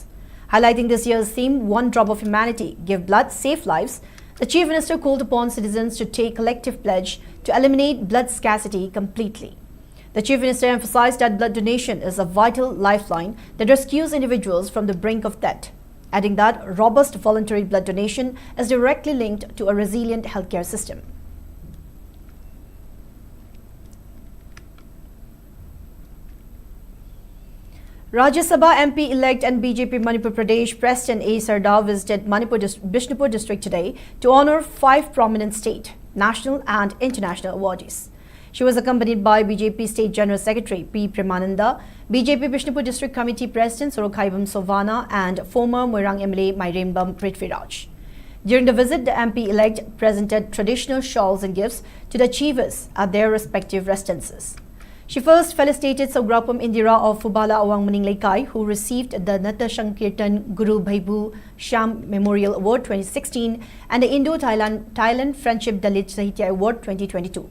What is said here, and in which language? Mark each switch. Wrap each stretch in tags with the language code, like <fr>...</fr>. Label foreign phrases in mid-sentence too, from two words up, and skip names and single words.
<en>Highlighting this year's theme, One Drop of Humanity, Give Blood, Save Lives, the Chief Minister called upon citizens to take collective pledge to eliminate blood scarcity completely. The Chief Minister emphasized that blood donation is a vital lifeline that rescues individuals from the brink of death, adding that robust voluntary blood donation is directly linked to a resilient healthcare system. Rajya Sabha MP-elect and BJP Manipur Pradesh President A. Sardar visited Bishnupur district today to honor 5 prominent state, national and international awardees. She was accompanied by BJP State General Secretary P. Premananda, BJP Bishnupur District Committee President Sorokhaibam Sovana and former Moirang MLA Mairembam Prithviraj. During the visit, the MP-elect presented traditional shawls and gifts to the achievers at their respective residences. She first felicitated Saugrapam Indira of Fubala Awang Maning Laikai, who received the Nata Shankirtan Guru Bhaibu Sham Memorial Award 2016 and the Indo-Thailand Friendship Dalit Sahitya Award 2022.</en>